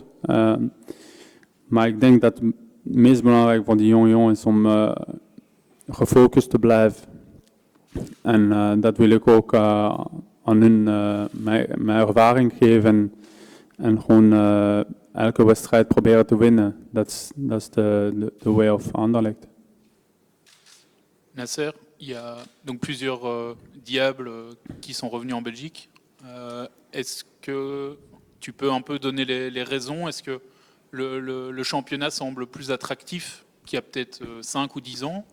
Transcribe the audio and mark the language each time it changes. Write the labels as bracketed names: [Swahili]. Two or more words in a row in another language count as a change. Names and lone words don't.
[Dutch] Maar ik denk dat het meest belangrijk voor die jonge jongens is om gefocust te blijven. En dat wil ik ook aan hun mijn ervaring geven en gewoon elke wedstrijd proberen te winnen. Dat is de [English] way of Anderlecht. [French] Nasser, il y a donc plusieurs diables qui sont revenus en Belgique. Est-ce que tu peux un peu donner les raisons? Est-ce que le championnat semble plus attractif qu'il y a peut-être 5 ou 10 ans?